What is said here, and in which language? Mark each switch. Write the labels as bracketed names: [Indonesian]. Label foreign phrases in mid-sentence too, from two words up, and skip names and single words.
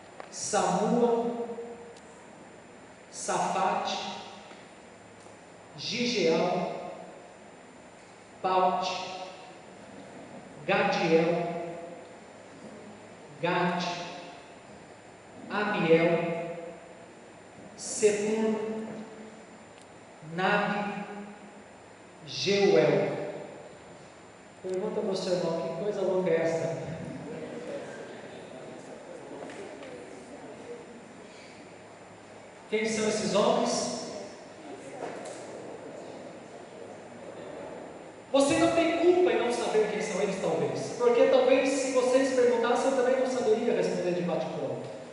[Portuguese] Samua, Safate, Gigeal, Paute, Gadiel, Gade, Amiel, Setur, Nabe, Jeuel. Pergunta para o seu irmão, que coisa louca é essa? Quem são esses homens? Você não tem culpa em não saber quem são eles, talvez, porque talvez se vocês perguntassem, eu também não saberia responder de bate-pronto.